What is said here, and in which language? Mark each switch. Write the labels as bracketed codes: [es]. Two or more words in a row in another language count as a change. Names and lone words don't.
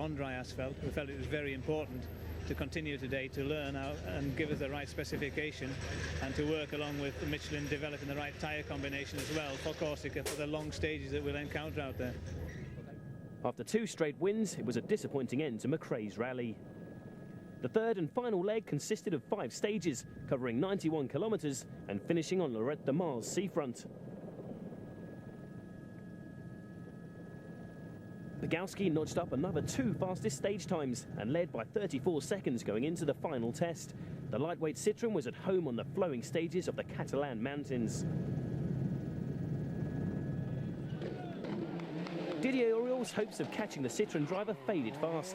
[en] on dry asphalt, we felt it was very important to continue today to learn out and give us the right specification, and to work along with Michelin developing the right tyre combination as well for Corsica for the long stages that we'll encounter out there. After 2 straight wins, it was a disappointing end to McRae's rally. The third and final leg consisted of 5 stages, covering 91 kilometres and finishing on Lorette de Mar's seafront. Bogowski notched up another 2 fastest stage times and led by 34 seconds going into the final test. The lightweight Citroën was at home on the flowing stages of the Catalan mountains. Didier Auriol's hopes of catching the Citroën driver faded fast.